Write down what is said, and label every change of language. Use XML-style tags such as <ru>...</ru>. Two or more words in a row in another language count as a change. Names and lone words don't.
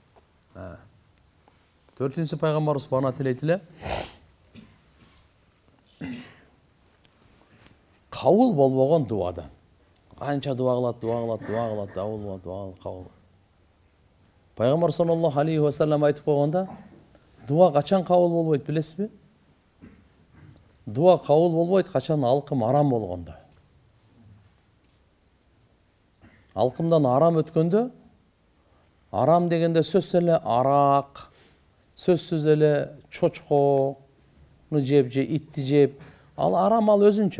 <ky>4-нчү пайгамбарыбыз бана тилейт эле. Кабыл болбогон дуадан. Канча дуа кылат, кабыл. Пайгамбар</ky> <ar>صلى الله عليه وسلم</ar> <ky>айтып койгонда, дуа качан кабыл болбойт билесизби? Дуа кабыл болбойт качан алкым арам болгондо. Алкымдан арам өткөндө, арам дегенде сөзсүз эле арак, сөзсүз эле чочкону жеп же итти жеп, ал арам, ал өзүнчө.</ky>